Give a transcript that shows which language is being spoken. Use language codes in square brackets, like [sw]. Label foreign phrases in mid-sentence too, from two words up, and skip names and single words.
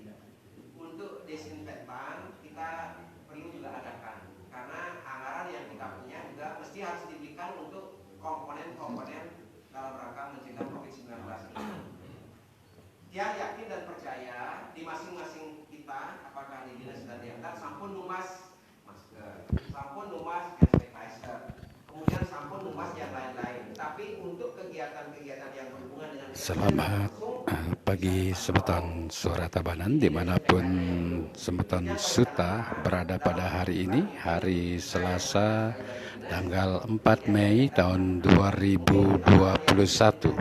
[id] Untuk desinfektan kita perlu juga adakan, karena anggaran yang kita punya juga mesti harus diberikan untuk komponen-komponen dalam rangka mencegah COVID-19 ini. Dia yakin dan percaya di masing-masing kita, apakah di dinas dan di adat, [ban] sampun numas [id] masker, [ban] sampun numas [id] hand sanitizer, kemudian [ban] sampun numas [id] yang lain-lain. Tapi untuk kegiatan-kegiatan yang berhubungan dengan selamat pagi Semeton Suara Tabanan dimanapun Semeton Suta berada pada hari ini, hari Selasa tanggal 4 Mei tahun 2021.